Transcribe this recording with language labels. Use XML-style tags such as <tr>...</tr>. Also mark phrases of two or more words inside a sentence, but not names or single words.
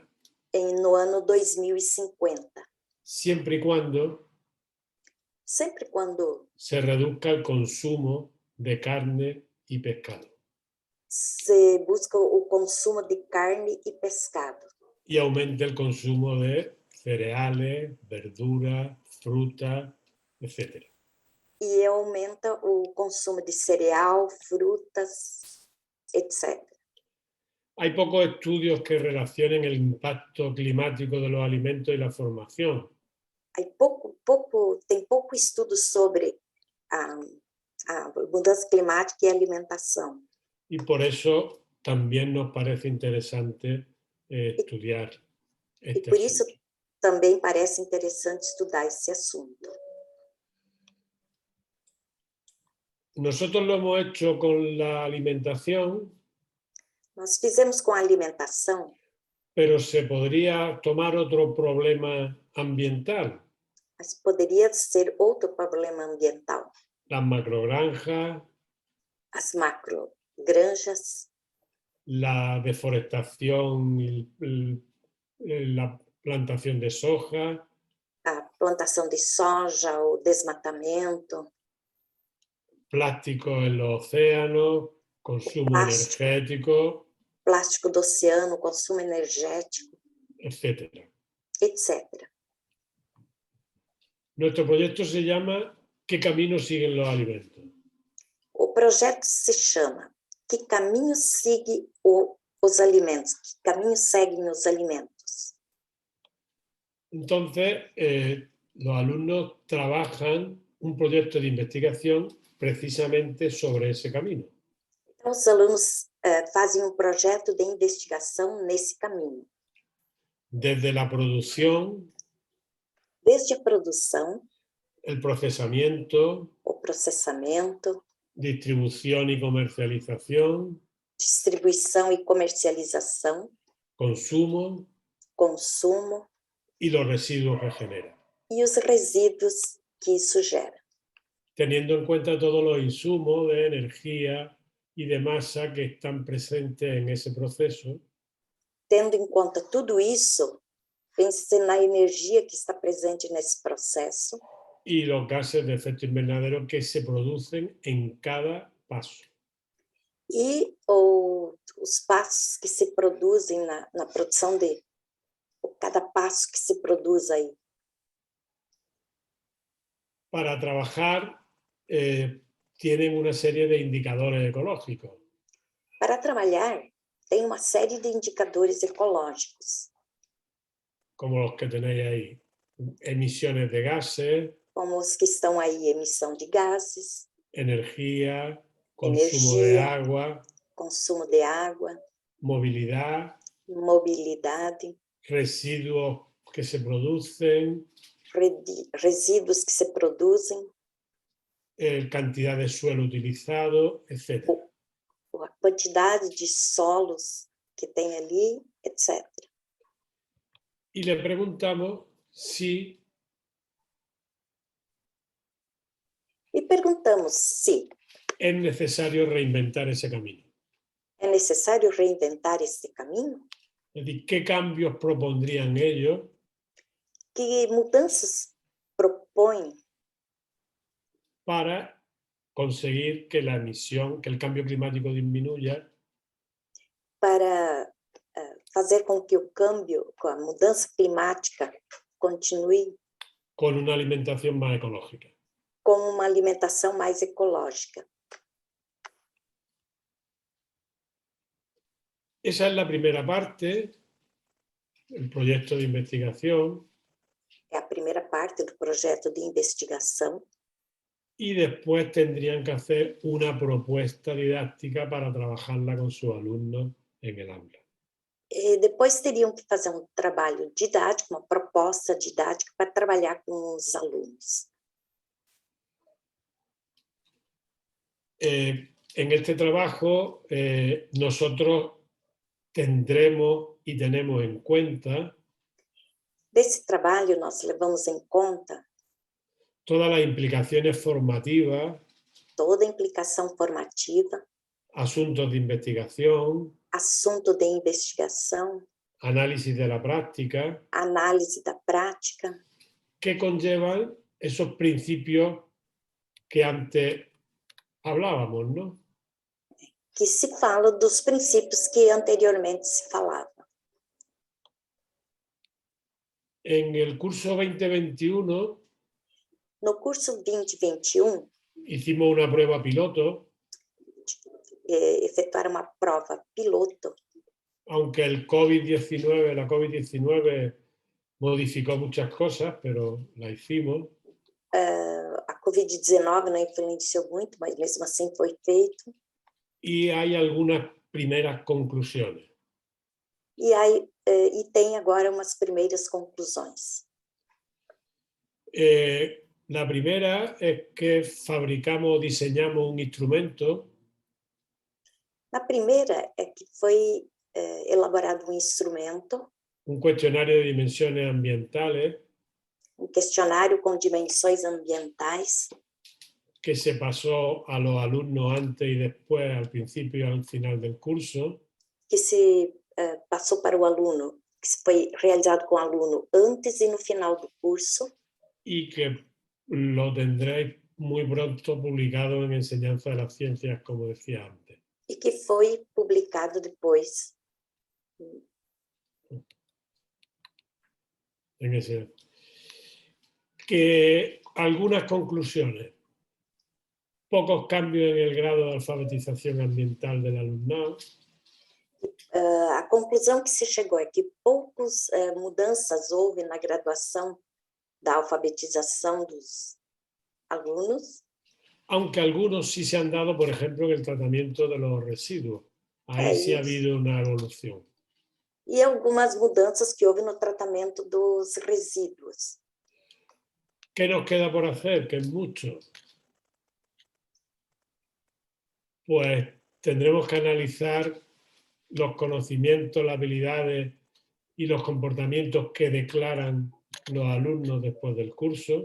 <pt>no ano 2050,</pt> <es>siempre y cuando</es> <pt>sempre quando</pt> <es>se reduzca el consumo de carne y pescado</es> <pt>se busca o consumo de carne e pescado</pt> <es>y aumente el consumo de cereales, verduras, frutas, etc.</es> <pt>E aumenta o consumo de cereal, frutas, etc.</pt> <es>Hay pocos estudios que relacionen el impacto climático de los alimentos y la formación.</es> <pt>Tem pouco estudo sobre a mudança climática e a alimentação.</pt> <es>Y por eso también nos parece interesante estudiar</es> <pt>E</pt> <es>este</es> <pt>por isso</pt> <es>asunto.</es> <pt>também parece interessante estudar esse assunto.</pt> <es>Nosotros lo hemos hecho con la alimentación,</es> <pt>Nós fizemos com a alimentação,</pt> <es>pero se podría tomar otro problema ambiental.</es> <pt>mas poderia ser outro problema ambiental.</pt> <es>Las macrogranjas,</es> <pt>As macrogranjas,</pt> <es>la deforestación, la plantación de soja,</es> <pt>a plantação de soja, o desmatamento,</pt> <es>plástico en los océanos, consumo energético,</es> <pt>plástico do oceano, consumo energético,</pt> <es>etc.</es> <pt>etc.</pt> <es>Nuestro proyecto se llama ¿Qué camino siguen los alimentos?</es> <pt>O projeto se chama Que caminho segue os alimentos? Que caminho seguem os alimentos?</pt> <es>Entonces, los alumnos trabajan un proyecto de investigación precisamente sobre ese camino.</es> <pt>Então, os alunos fazem um projeto de investigação nesse caminho.</pt> <es>Desde la producción,</es> <pt>Desde a produção,</pt> <es>el procesamiento,</es> <pt>o processamento,</pt> <es>distribución y comercialización,</es> <pt>distribuição e comercialização,</pt> <es>consumo</es> <pt>consumo</pt> <es>y los residuos que genera.</es> <pt>e os resíduos que isso gera.</pt> <es>Teniendo en cuenta todos los insumos de energía y de masa que están presentes en ese proceso.</es> <pt>Tendo em conta tudo isso, pense na energia que está presente nesse processo.</pt> <es>Y los gases de efecto invernadero que se producen en cada paso.</es> <pt>E os passos que se produzem na produção de cada passo que se produz aí.</pt> <es>Para trabajar tienen una serie de indicadores ecológicos.</es> <pt>Para trabalhar, tem uma série de indicadores ecológicos.</pt> <es>Como los que tenéis ahí. Emisiones de gases.</es> <pt>Como os que estão aí, emissão de gases.</pt> <es>Energía, consumo de agua.</es> <pt>Consumo de água.</pt> <es>Movilidad.</es> <pt>Mobilidade.</pt> <es>Residuos que se producen.</es> <pt>Resíduos que se produzem.</pt> <es>Cantidad de suelo utilizado, etc.</es> <pt>A quantidade de solos que tem ali, etc.</pt> <es>Y le preguntamos si es necesario reinventar ese camino.</es> <pt>É necessário reinventar esse caminho?</pt> <es>Es decir, ¿qué cambios propondrían ellos?</es> <pt>Que mudanças propõem</pt> <es>para conseguir que la emisión, que el cambio climático disminuya?</es> <pt>Para fazer com que o câmbio, com a mudança climática, continue</pt> <es>con una alimentación más ecológica.</es> <pt>Com uma alimentação mais ecológica.</pt> <es>Esa es la primera parte, el proyecto de investigación.</es> <pt>É a primeira parte do projeto de investigação.</pt> <es>Y después tendrían que hacer una propuesta didáctica para trabajarla con sus alumnos en el aula.</es> <pt>E depois teriam que fazer um trabalho didático, uma proposta didática para trabalhar com os alunos.</pt> <es>En este trabajo nosotros tendremos y tenemos en cuenta</es> <pt>Desse trabalho nós levamos em conta</pt> <es>todas las implicaciones formativas,</es> <pt>toda a implicação formativa,</pt> <es>asuntos de investigación,</es> <pt>assunto de investigação,</pt> <es>análisis de la práctica,</es> <pt>análise da prática,</pt> <es>que conllevan esos principios que antes hablábamos, ¿no?</es> <pt>Que se fala dos princípios que anteriormente se falava.</pt> <es>En el curso 2021</es> <pt>No curso 2021,</pt> <es>hicimos una prueba piloto,</es> <pt>efetuaram uma prova piloto,</pt> <es>aunque el COVID-19, la COVID-19 modificó muchas cosas, pero la hicimos.</es> <pt>A Covid-19 não influenciou muito, mas mesmo assim foi feito.</pt> <es>Y hay algunas primeras conclusiones.</es> <pt>E tem agora umas primeiras conclusões.</pt> <es>La primera es que fabricamos, diseñamos un instrumento.</es> <pt>Na primeira é que foi elaborado um instrumento,</pt> <es>Un cuestionario de dimensiones ambientales</es> <pt>um questionário com dimensões ambientais,</pt> <es>que se pasó a los alumnos antes y después, al principio y al final del curso.</es> <pt>que se passou para o aluno, que foi realizado com o aluno antes e no final do curso,</pt> <es>Y que lo tendréis muy pronto publicado en Enseñanza de las Ciencias, como decía antes.</es> <pt>e que foi publicado depois.</pt> <es>En ese. Que algunas conclusiones. Pocos cambios en el grado de alfabetización ambiental del alumnado.</es> <pt>A conclusão que se chegou é que poucas mudanças houve na graduação da alfabetização dos alunos,</pt> <es>Aunque algunos sí se han dado, por ejemplo, en el tratamiento de los residuos. Ahí sí ha habido una evolución.</es> <pt>E algumas mudanças que houve no tratamento dos resíduos.</pt> <es>¿Qué nos queda por hacer? Que es mucho. Pues tendremos que analizar los conocimientos, las habilidades y los comportamientos que declaran los alumnos después del curso.</es>